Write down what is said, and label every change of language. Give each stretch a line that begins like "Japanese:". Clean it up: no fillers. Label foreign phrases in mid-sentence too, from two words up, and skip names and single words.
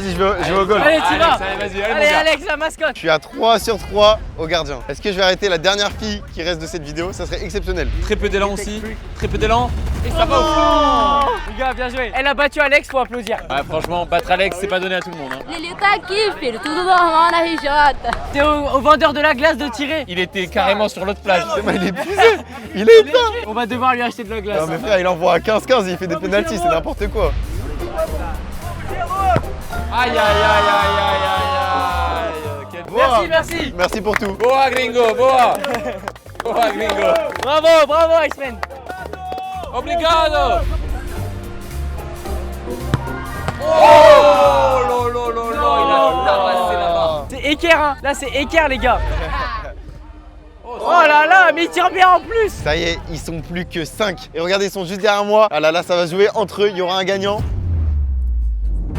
French: Vas-y, je vais au goal. Allez, tu vas. Vas-y, Allez, mon gars. Alex, la mascotte. Je suis à 3 sur 3 au gardien. Est-ce que je vais arrêter la dernière fille qui reste de cette vidéo? Ça serait exceptionnel. Très peu d'élan aussi. Très peu d'élan. Et ça va au fond. Les gars, bien joué. Elle a battu Alex, faut applaudir. Ouais, franchement, battre Alex, c'est pas donné à tout le monde. Hein.
Portuguese: Lili tá aqui, filho. Tudo normal na RJ.
French: T'es au vendeur de la glace de tirer. Il était carrément sur l'autre plage. Il est épuisé. Il est éteint. On va devoir lui acheter de la glace. Non, mais frère, il envoie à 15-15, il fait des pénaltys, c'est n'importe quoi. Aïe aïe aïe aïe aïe aïe.
Portuguese: Boa.
French: Merci. Merci pour tout.
Portuguese: Boa gringo, boa. Boa gringo.
French: Bravo, Iceman.
Portuguese: Obrigado.
French: Oh lolo, il a tabassé là-bas. C'est équerre, hein. Là, c'est équerre, les gars. Oh là là, mais il tire bien en plus. Ça y est, ils sont plus que 5. Et regardez, ils sont juste derrière moi. Ah là là, ça va jouer entre eux, il y aura un gagnant.